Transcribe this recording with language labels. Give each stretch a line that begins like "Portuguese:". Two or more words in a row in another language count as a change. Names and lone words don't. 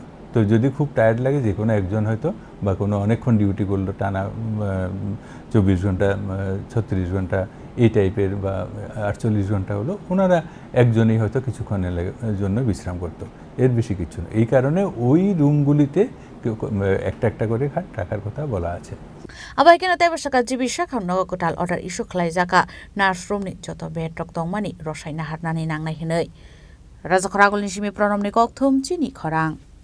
Bangla: তো যদি খুব টায়ার্ড লাগে যে কোনো একজন হয়তো বা কোনো অনেকক্ষণ ডিউটি করলো টানা 24 ঘন্টা 36 ঘন্টা এই টাইপের বা 48 ঘন্টা হলো, ওনারা একজনই হয়তো কিছুক্ষণের জন্য বিশ্রাম করতো, এর বেশি কিছু না। এই কারণে ওই রুমগুলিতে একটা একটা করে খাট রাখার কথা বলা আছে।
Kok Borok: Abaikan atay basaka jibi shakam no kotal order isu khlai jaka nurse room ni joto bed rok tongmani rosai na harnani nangnai hinai. Raja Khoragul ni simi pronom ni kokthum chini khorang.